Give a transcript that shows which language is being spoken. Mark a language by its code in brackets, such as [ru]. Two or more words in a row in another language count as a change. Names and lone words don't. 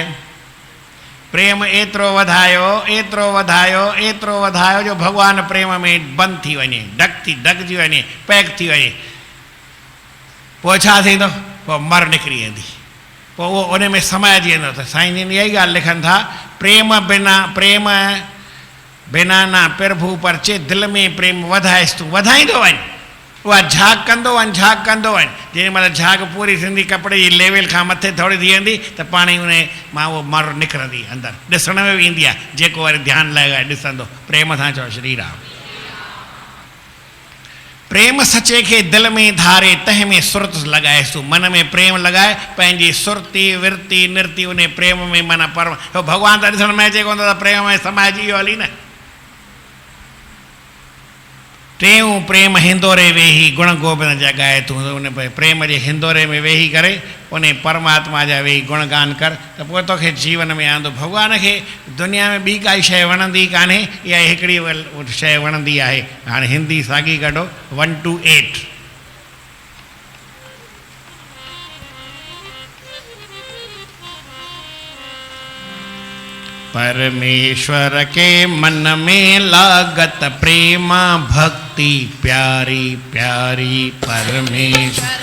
[sd] प्रेम एतिरो वधायो, एतिरो वधायो, एतिरो वधायो जो भॻवानु प्रेम में बंदि थी वञे, ढकिजी वञे, पैक थी वञे। पोइ छा थींदो? पोइ मर निकिरी वेंदी, पोइ उहो उन में समाइजी वेंदो। त साईं जन इहा ई ॻाल्हि लिखनि था, प्रेम बिना, प्रेम बिना ना प्रभु पर चे दिल में प्रेम वधाएस तूं वधाईंदो वञ उहा झाग कंदो वञ झाग कंदो वञ जेॾी महिल झाग पूरी थींदी कपिड़े जी लेवल खां मथे थोरी थी वेंदी त पाण ई उन मां उहो मर निकिरंदी अंदरि ॾिसण में बि ईंदी आहे जेको वरी ध्यानु लॻाए ॾिसंदो प्रेम सां चओ श्री राम प्रेम सचे खे दिल में धारे तंहिं में सुरत लॻाएसि तूं मन में प्रेम लॻाए पंहिंजी सुरती विरती निर्ती उन प्रेम में माना पर भॻवान त ॾिसण में अचे कोन थो त प्रेम में समाइजी वियो हली न टेऊं प्रेम हिंदोरे वेही गुण गोबिंद जॻाए तूं उन प्रेम जे हिंदोरे में वेही करे उन परमात्मा जा वेही गुणगान कर त पोइ तोखे जीवन में आंदो भॻवान खे दुनिया में ॿी काई शइ वणंदी कान्हे इहा हिकिड़ी शइ वणंदी आहे हाणे हिंदी साॻी कढो 1 to 8 [hi] परमेश्वर के मन में लागत प्रेमा भक्ति प्यारी प्यारी परमेश्वर